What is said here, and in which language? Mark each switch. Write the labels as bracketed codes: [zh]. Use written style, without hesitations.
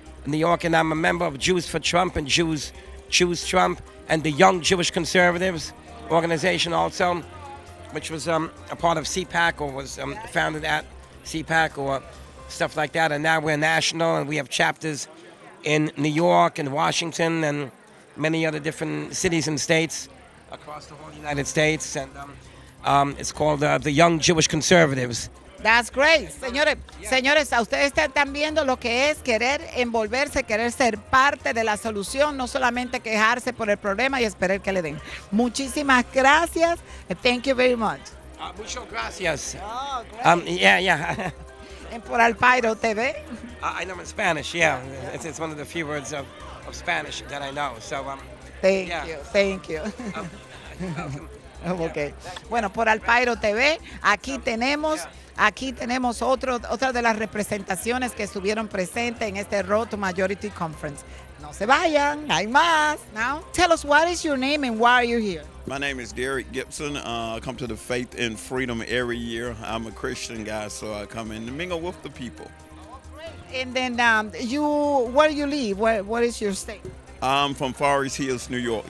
[en] New York, and I'm a member of Jews for Trump and Jews Choose Trump, and the Young Jewish Conservatives organization also, which was a part of CPAC, or was founded at CPAC or stuff like that. And now we're national, and we have chapters in New York and Washington and many other different cities and states across the whole United States. And it's called the Young Jewish Conservatives. That's great. [es] Señores, a ustedes están viendo lo que es querer envolverse, querer ser parte de la solución, no solamente quejarse por el problema y esperar que le den. Muchísimas gracias. [en] Thank you very much. [es] Muchas gracias. [en] Oh, great. Yeah. And por Al PAIRO TV. I know in Spanish, yeah. It's one of the few words of Spanish that I know. So, Thank you. Okay. [es] Bueno, por Al PAIRO TV, aquí tenemos otra de las representaciones que estuvieron presentes en este Road to Majority Conference. No se vayan, hay más. [en] Now, tell us, what is your name and why are you here? My name is Derek Gibson. I come to the Faith and Freedom every year. I'm a Christian guy, so I come in to mingle with the people. And then where do you live? What is your state? I'm from Forest Hills, New York.